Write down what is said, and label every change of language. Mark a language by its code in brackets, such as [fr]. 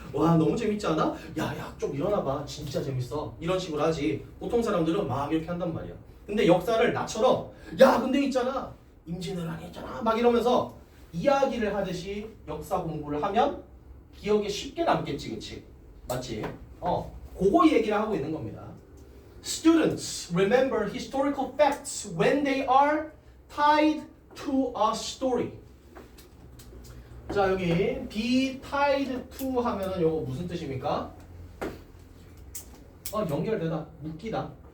[ko] 와 너무 재밌지 않아? 야야 좀 일어나봐. 진짜 재밌어. 이런 식으로 하지. 보통 사람들은 막 이렇게 한단 말이야. 근데 역사를 나처럼 야 근데 있잖아. 임진왜란이 있잖아. 막 이러면서 이야기를 하듯이 역사 공부를 하면 기억에 쉽게 남겠지, 그치? 맞지? 그거 얘기를 하고 있는 겁니다. [en] Students remember historical facts when they are tied to a story. [ko] 자 여기 be tied to 하면은 요거 무슨 뜻입니까? 연결되다, 묶이다.